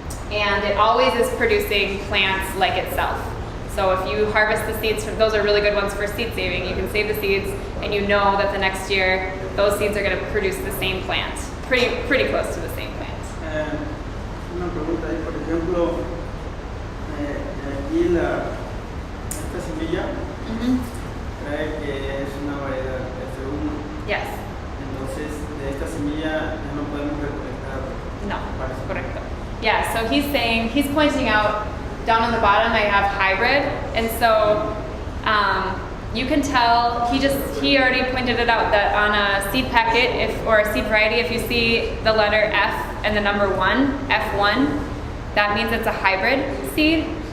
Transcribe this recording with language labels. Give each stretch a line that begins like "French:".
English: And it always is producing plants like itself. So if you harvest the seeds, those are really good ones for seed saving. You can save the seeds and you know that the next year those seeds are going to produce the same plant, pretty close to the same plant.
Spanish: Una pregunta ahí, por ejemplo, aquí esta semilla trae que es una variedad F1.
English: Yes.
Spanish: Entonces, de esta semilla ya no podemos recolectar. No, correcto.
English: Yeah, so he's pointing out down on the bottom I have hybrid, and so you can tell, he already pointed it out that on a seed packet or a seed variety, if you see the letter F and the number 1, F1, that means it's a hybrid seed.